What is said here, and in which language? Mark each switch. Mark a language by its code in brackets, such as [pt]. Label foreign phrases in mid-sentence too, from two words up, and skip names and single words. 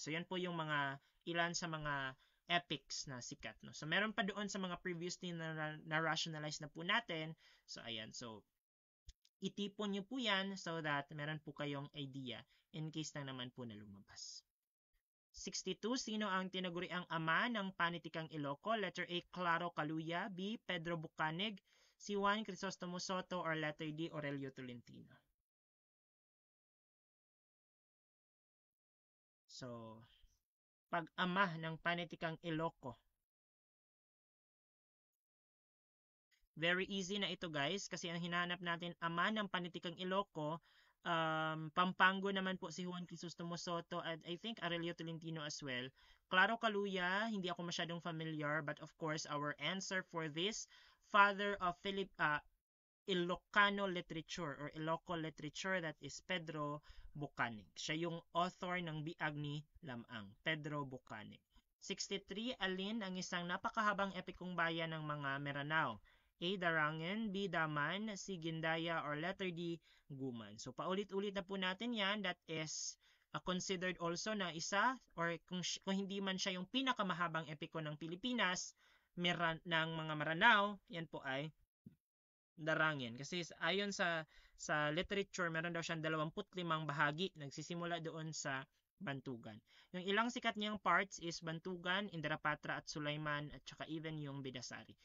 [tl] So yan po yung mga ilan sa mga epics na sikat. No? So meron pa doon sa mga previously na rationalize na po natin. So ayan, so itipon nyo po yan [en] so that [tl] meron po kayong idea [en] in case [tl] lang naman po na lumabas. 62. Sino ang tinaguriang ama ng panitikang Iloco? [en] Letter A. [tl] Claro Caluya, B. Pedro Bucanig, C. Juan Crisostomo Soto, [en] or letter D. [tl] Aurelio Tolentino. So, pag-ama ng panitikang Iloco. [en] Very easy [tl] na ito guys kasi ang hinahanap natin ama ng panitikang Iloco, Pampango naman po si Juan Crisostomo Soto at [en] I think Aurelio Tolentino as well. Claro Caluya, [tl] hindi ako masyadong [en] familiar but of course our answer for this, father of Ilocano literature or Iloco literature, that is Pedro Bucanig. [tl] Siya yung author ng Biag ni Lamang, Pedro Bucanig. 63. Alin ang isang napakahabang epikong bayan ng mga Meranao? A. Darangen, B. Daman, C. Gindaya, [en] or letter D. Guman. [tl] So paulit-ulit na po natin yan. [en] That is considered also [tl] na isa or kung hindi man siya yung pinakamahabang epiko ng Pilipinas, ng mga Maranao, yan po ay Darangen. Kasi ayon sa literature, meron daw siyang 25 bahagi. Nagsisimula doon sa Bantugan. Yung ilang sikat niyang [en] parts is [tl] Bantugan, Indarapatra at Sulaiman at saka even yung Bidasari.